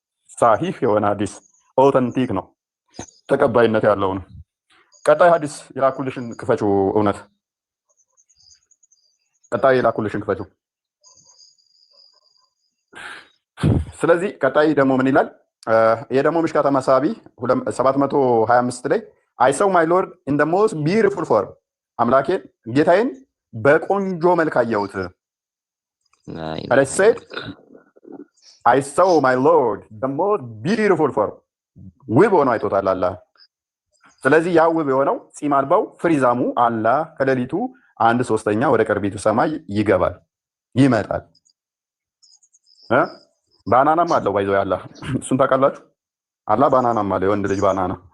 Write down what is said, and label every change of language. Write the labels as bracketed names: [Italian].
[Amharic] ሳሂህ የሆነ ሐዲስ ኦተንቲክ ነው፣ ተቀባይነት ያለው ነው። ቀጣይ ሐዲስ የላኩልሽን ክፈችው። እውነት ቀጣይ የላኩልሽን ክፈችው። ስለዚህ ቀጣይ ደግሞ ምን ይላል? ይሄ ደግሞ ምሽካተ መሳቢ 725 ላይ [English] I saw my Lord in the most beautiful form. [Amharic] አምላኬን ጌታዬን በቆንጆ መልክ አየሁት። [English] I said I saw my Lord the most beautiful form. [Amharic] ውብ ሆኖ አይቶታል አላህ። ስለዚህ ያ ውብ የሆነው ፂም አልባው ፍሪዛሙ አላህ ከሌሊቱ 1/3 ወደ ቅርቢቱ ሰማይ ይገባል ይመጣል። ባናናም አለው ባይዘው አላህ። እሱን ታውቃላችሁ? አላህ ባናናም አለው፣ የወንድ ልጅ ባናና።